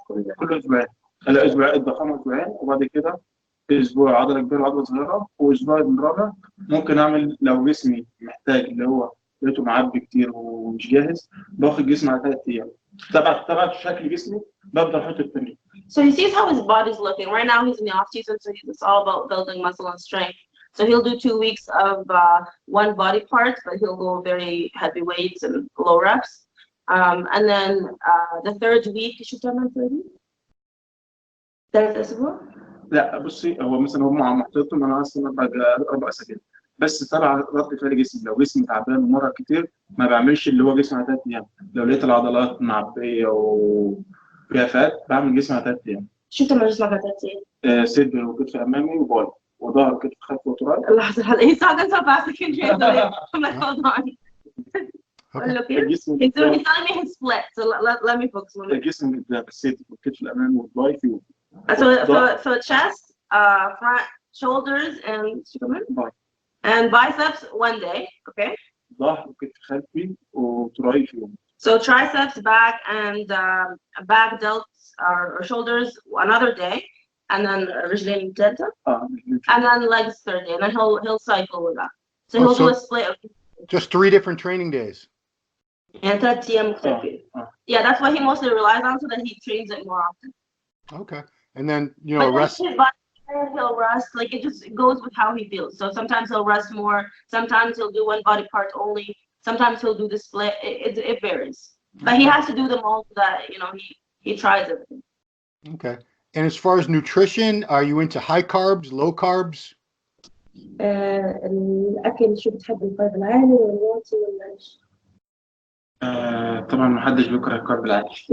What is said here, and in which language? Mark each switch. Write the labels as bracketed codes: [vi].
[ar] كل أسبوعين. الأسبوع الضخامة أسبوعين، وبعد كده أسبوع عضلة كبيرة وعضلة صغيرة، وأسبوع الرابع ممكن أعمل لو جسمي محتاج اللي هو لقيته معبي كتير ومش جاهز باخد جسمي على 3 أيام. تبع شكل جسمي ببدأ أحط التمرين. [en] So he sees how his body's looking. Right now he's in the off season, so it's all about building muscle and strength. So he'll do 2 weeks of one body part, but he'll go very heavy weights and low reps. And then the 3rd week, [ar] شو بتعمل 3 week؟ 3 أسبوع؟ لا بصي، هو مثلا هم محطوطهم انا اصلا بعد 4 أسابيع بس تبع رد فعل جسمي. لو جسمي تعبان ومره كتير ما بعملش اللي هو جسمي على 3 أيام. لو لقيت العضلات معبيه وفيها فات بعمل جسمي على 3 أيام. شو بتعمل جسمك هتحكي؟ صدر وكتف امامي وباي وظهر وكتف خلفي وتراي. لحظة هلا [en] he's talking so fast I can't translate. I'm like, hold on. Okay. He's telling me his split, so let me focus on it. [ar] الجسم ده الصدر والكتف الامامي والباي فيه. [en] So chest, front, shoulders, and [ar] باي. [en] and biceps one day, okay? [ar] ظهر وكتف خلفي وتراي فيهم. [en] So triceps, back, and back delts or shoulders another day, and then [ar] رجلين ثالثة, [en] and then legs third day, and then he'll cycle with that. So he'll do a split of just 3 different training days. [ar] and 3 أيام مختلفين. [en] Yeah, that's what he mostly relies on, so that he trains it more often. Okay, and then you know rest. His body, he'll rest. Like it just goes with how he feels. So sometimes he'll rest more. Sometimes he'll do one body part only. Sometimes he'll do the split. It varies, but he has to do them all so that he tries everything. Okay, and as far as nutrition, are you into high carbs, low carbs? [ar] الأكل شو بتحب الكارب العالي ولا الواطي ولا إيش؟ طبعا ما حدش بيكره الكارب العالي.